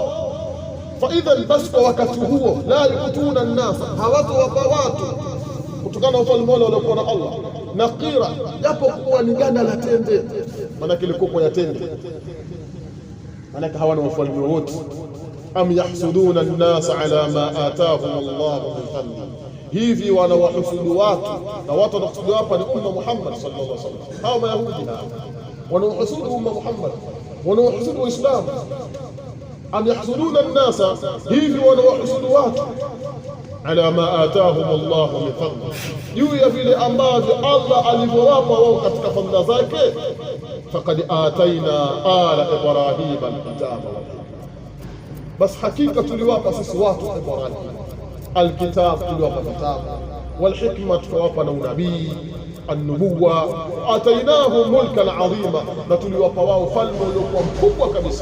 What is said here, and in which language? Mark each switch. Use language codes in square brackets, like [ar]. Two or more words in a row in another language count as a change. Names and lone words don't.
[sw] Faidha basi, kwa wakati huo, [ar] لا يؤتون الناس, [sw] hawatawapa watu kutokana na ufalme wale waliokuwa na Allah naqira, japo kuwa ni ganda la tende. Maanake ile kopo ya tende, maanake hawana ufalme wote. [ar] أم يحسدون الناس على ما آتاهم الله من فضل, [sw] hivi wanawahusudu watu, na watu wanahusudu hapa ni umma Muhammad [ar] صلى الله عليه وسلم. [sw] Hao Mayahudi wanahusudu umma Muhammad, wanahusudu Uislamu. [ar] أم يحسدون الناس, [sw] hivi wanawahusudu watu [ar] على ما آتاهم الله من فضل, [sw] juu ya vile ambavyo Allah alivyowapa wao katika fadhila zake. [ar] فقد آتينا آل إبراهيم الكتاب, [sw] bas hakika tuliwapa sisi watu Ibrahim alkitab, tuliwapa kitabu, walhikma tukawapa na unabii, annubuwa, [ar] آتيناهم ملكا عظيما, [sw] na tuliwapa wao falme uliokuwa mkubwa kabisa.